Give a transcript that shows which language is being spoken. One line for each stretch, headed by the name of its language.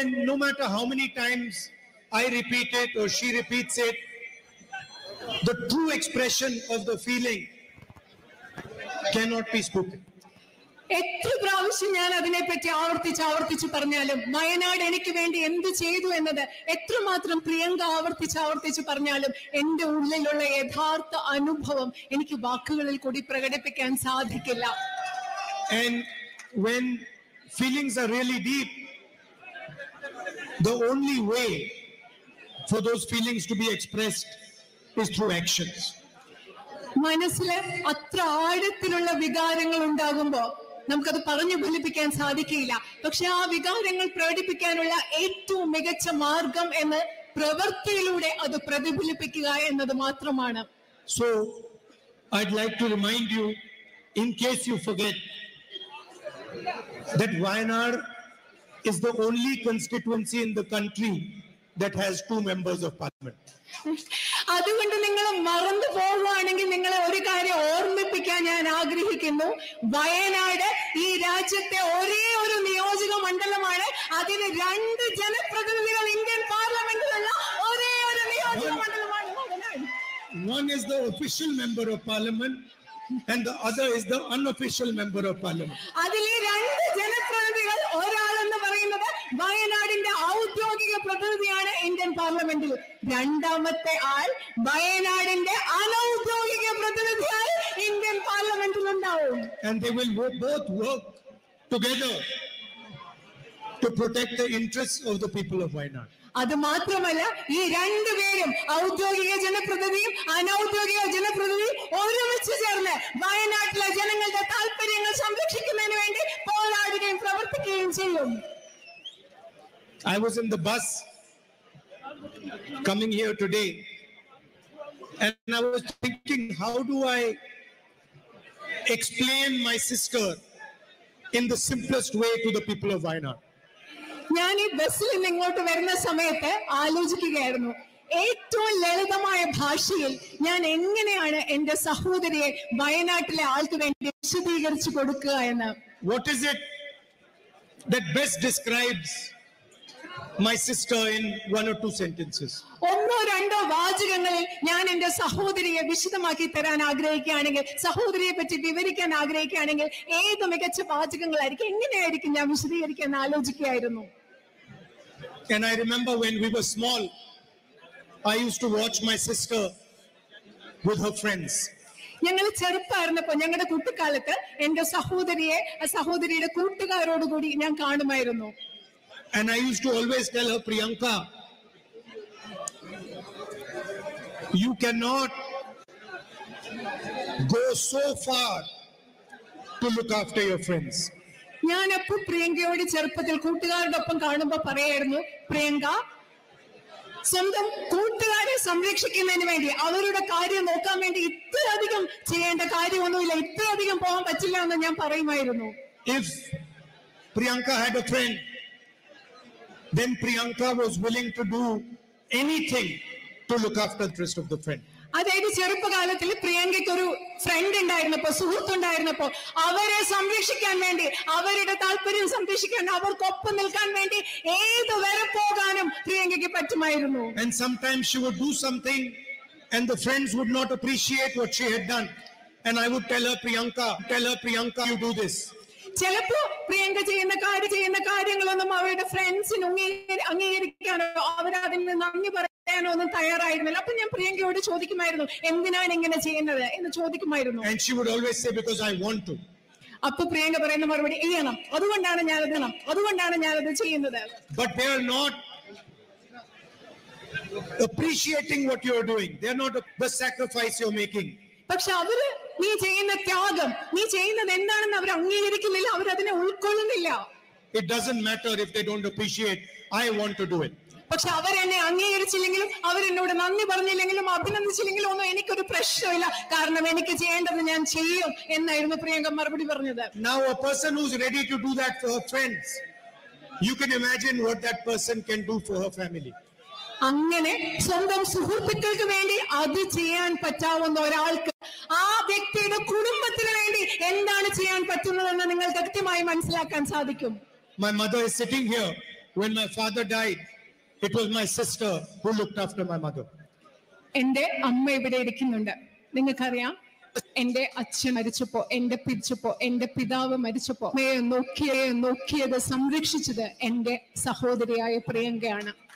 English: No matter how many times I repeat it or she repeats it, the true expression of the feeling cannot be spoken.
Malayalam: എത്ര പ്രാവശ്യം ഞാൻ അതിനെപ്പറ്റി ആവർത്തിച്ച് പറഞ്ഞാലും, വയനാട് എനിക്ക് വേണ്ടി എന്ത് ചെയ്തു എന്നത് എത്രമാത്രം പ്രിയങ്ക ആവർത്തിച്ച് പറഞ്ഞാലും എന്റെ ഉള്ളിലുള്ള യഥാർത്ഥ അനുഭവം എനിക്ക് വാക്കുകളിൽ കൂടി പ്രകടിപ്പിക്കാൻ സാധിക്കില്ല.
English: And when feelings are really deep, the only way for those feelings to be expressed is through actions.
Malayalam: മനസ്സിലെ അത്ര ആഴത്തിലുള്ള വികാരങ്ങൾ ഉണ്ടാകുമ്പോ നമുക്കത് പറഞ്ഞു ഫലിപ്പിക്കാൻ സാധിക്കില്ല. പക്ഷെ ആ വികാരങ്ങൾ പ്രകടിപ്പിക്കാനുള്ള ഏറ്റവും മികച്ച മാർഗം എന്ന് പ്രവൃത്തിയിലൂടെ അത് പ്രതിഫലിപ്പിക്കുക എന്നത് മാത്രമാണ്.
English: So I'd like to remind you, in case you forget, that Wayanad is the only constituency in the country that has 2 members of parliament.
Malayalam: അതുകൊണ്ട് നിങ്ങൾ മറന്നു പോവുകയാണെങ്കിൽ നിങ്ങളെ ഒരു കാര്യം ഓർമ്മിപ്പിക്കാൻ ഞാൻ ആഗ്രഹിക്കുന്നു. വയനാട് ഈ രാജ്യത്തെ ഒരേ ഒരു നിയോജക മണ്ഡലമാണ്. അതിന് 2 ജനപ്രതിനിധികൾ ഇന്ത്യൻ പാർലമെന്റിലുള്ള ഒരേ ഒരു നിയോജക മണ്ഡലമാണ് Wayanad.
English: One is the official member of parliament and the other is the unofficial member of parliament.
Malayalam: അതിലെ 2 ജനപ്രതിനിധികൾ, ഒരാളെന്ന് പറയുന്നത് വയനാടിന്റെ ഔദ്യോഗിക പ്രതിനിധിയാണ് ഇന്ത്യൻ പാർലമെന്റിൽ, രണ്ടാമത്തെ ആൾ വയനാടിന്റെ അനൗദ്യോഗിക പ്രതിനിധിയായി ഇന്ത്യൻ പാർലമെന്റിൽ ഉണ്ടാവും.
English: And they will both work together to protect the interests of the people of Wayanad.
Malayalam: അത് മാത്രമല്ല, ഈ 2 പേരും ഔദ്യോഗിക ജനപ്രതിനിധിയും അനൗദ്യോഗിക ജനപ്രതിനിധിയും ഒരുമിച്ച് ചേർന്ന് വയനാട്ടിലെ ജനങ്ങളുടെ താല്പര്യങ്ങൾ സംരക്ഷിക്കുന്നതിന് വേണ്ടി പോരാടുകയും പ്രവർത്തിക്കുകയും ചെയ്യും.
English: I was in the bus coming here today and I was thinking, how do I explain my sister in the simplest way to the people of Wayanad?
Malayalam: ഞാൻ ഈ ബസ്സിൽ നിന്ന് ഇങ്ങോട്ട് വരുന്ന സമയത്ത് ആലോചിക്കുകയായിരുന്നു, ഏറ്റവും ലളിതമായ ഭാഷയിൽ ഞാൻ എങ്ങനെയാണ് എന്റെ സഹോദരിയെ വയനാട്ടിലെ ആൾക്ക് വേണ്ടി വിശദീകരിച്ചു കൊടുക്കുക എന്ന്.
English: What is it that best describes my sister in 1 or 2 sentences?
Malayalam: 1-2 വാചകങ്ങളിൽ ഞാൻ എന്റെ സഹോദരിയെ വിശദമാക്കി തരാൻ ആഗ്രഹിക്കുകയാണെങ്കിൽ, സഹോദരിയെ പറ്റി വിവരിക്കാൻ ആഗ്രഹിക്കുകയാണെങ്കിൽ ഏത് മികച്ച വാചകങ്ങളായിരിക്കും, എങ്ങനെയായിരിക്കും ഞാൻ വിശദീകരിക്കാൻ ആലോചിക്കുകയായിരുന്നു.
English: And I remember when we were small, I used to watch my sister with her friends.
Malayalam: ഞങ്ങൾ ചെറുപ്പമായിരുന്നപ്പോ ഞങ്ങളുടെ കുട്ടിക്കാലത്ത് എന്റെ സഹോദരിയുടെ കൂട്ടുകാരോടുകൂടി ഞാൻ കാണുമായിരുന്നു.
English: And I used to always tell her, Priyanka, you cannot go so far to look after your friends.
Malayalam: ഞാൻ അപ്പൊ പ്രിയങ്കയോട് ചെറുപ്പത്തിൽ കൂട്ടുകാരുടെ ഒപ്പം കാണുമ്പോ പറയായിരുന്നു, പ്രിയങ്ക, സ്വന്തം കൂട്ടുകാരെ സംരക്ഷിക്കുന്നതിന് വേണ്ടി അവരുടെ കാര്യം നോക്കാൻ വേണ്ടി ഇത്രയധികം ചെയ്യേണ്ട കാര്യമൊന്നുമില്ല, ഇത്രയധികം പോകാൻ പറ്റില്ല എന്ന് ഞാൻ പറയുമായിരുന്നു.
English: If Priyanka had a friend, then Priyanka was willing to do anything to look after the interest of the friend.
Malayalam: അതായത് ചെറുപ്പകാലത്തിൽ പ്രിയങ്കയ്ക്ക് ഒരു ഫ്രണ്ട് ഉണ്ടായിരുന്നപ്പോ, സുഹൃത്തുണ്ടായിരുന്നപ്പോ അവരെ സംരക്ഷിക്കാൻ വേണ്ടി, അവരുടെ താല്പര്യം സംരക്ഷിക്കാൻ, അവർക്കൊപ്പം നിൽക്കാൻ വേണ്ടി ഏത് വരെ പോകാനും പ്രിയങ്കയ്ക്ക് പറ്റുമായിരുന്നു.
English: And sometimes she would do something and the friends would not appreciate what she had done, and I would tell her, Priyanka, you do this.
Malayalam: ചിലപ്പോ പ്രിയങ്ക ചെയ്യുന്ന കാര്യങ്ങളൊന്നും അവരുടെ ഫ്രണ്ട്സിന് അംഗീകരിക്കാനോ അവരതിന് നന്ദി പറയാനോ ഒന്നും തയ്യാറായിരുന്നില്ല. അപ്പൊ ഞാൻ പ്രിയങ്കയോട് ചോദിക്കുമായിരുന്നു, എന്തിനാണ് ഇങ്ങനെ ചെയ്യുന്നത് എന്ന് ചോദിക്കുമായിരുന്നു.
English: And she would always say, because I want to.
Malayalam: അപ്പൊ പ്രിയങ്ക പറയുന്ന മറുപടി, ചെയ്യണം, അതുകൊണ്ടാണ് ഞാനത് ചെയ്യുന്നത്.
English: But they are not appreciating what you are doing. They are not the sacrifice you're making.
Malayalam: പക്ഷെ അവര് നീ ചെയ്യുന്ന ത്യാഗം, നീ ചെയ്യുന്നത് എന്താണെന്ന് അവർ അംഗീകരിക്കുന്നില്ല, അവരതിനെ ഉൾക്കൊള്ളുന്നില്ല.
English: It doesn't matter if they don't appreciate. I want to do it.
Malayalam: പക്ഷെ അവരെന്നെ അംഗീകരിച്ചില്ലെങ്കിലും, അവരെന്നോട് നന്ദി പറഞ്ഞില്ലെങ്കിലും, അഭിനന്ദിച്ചില്ലെങ്കിലും ഒന്നും എനിക്കൊരു പ്രശ്നമില്ല, കാരണം എനിക്ക് ചെയ്യേണ്ടത് ഞാൻ ചെയ്യും എന്നായിരുന്നു പ്രിയങ്ക മറുപടി പറഞ്ഞത്.
English: Now a person who's ready to do that for her friends, you can imagine what that person can do for her family.
Malayalam: അങ്ങനെ സ്വന്തം സുഹൃത്തുക്കൾക്ക് വേണ്ടി അത് ചെയ്യാൻ പറ്റാവുന്ന ഒരാൾക്ക് ആ വ്യക്തിയുടെ കുടുംബത്തിന് വേണ്ടി എന്താണ് ചെയ്യാൻ പറ്റുന്നതെന്ന് നിങ്ങൾ കൃത്യമായി മനസ്സിലാക്കാൻ സാധിക്കും.
English: My mother is sitting here. When my father died, it was my sister who looked after my mother.
Malayalam: എന്റെ അമ്മ ഇവിടെ ഇരിക്കുന്നുണ്ട്. നിങ്ങൾക്കറിയാം, എന്റെ അച്ഛൻ മരിച്ചപ്പോ, എന്റെ പിതാവ് മരിച്ചപ്പോ നോക്കിയത് സംരക്ഷിച്ചത് എന്റെ സഹോദരിയായ പ്രിയങ്കയാണ്.